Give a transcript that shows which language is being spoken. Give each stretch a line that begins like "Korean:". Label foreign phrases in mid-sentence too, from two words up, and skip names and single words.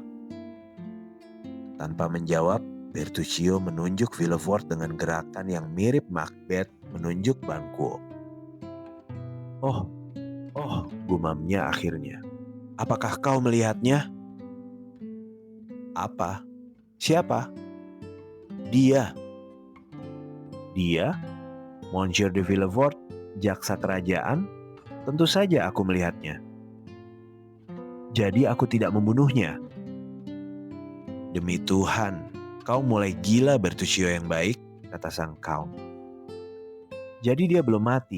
Indonesian: Tanpa menjawab, Bertuccio menunjuk Villefort dengan gerakan yang mirip Macbeth menunjuk Banquo. Oh, gumamnya akhirnya. Apakah kau melihatnya? Apa? Siapa? Dia. Dia? Monsieur de Villefort, jaksa kerajaan? Tentu saja aku melihatnya. Jadi aku tidak membunuhnya. Demi Tuhan, kau mulai gila Bertuccio yang baik, kata sang Count. Jadi dia belum mati?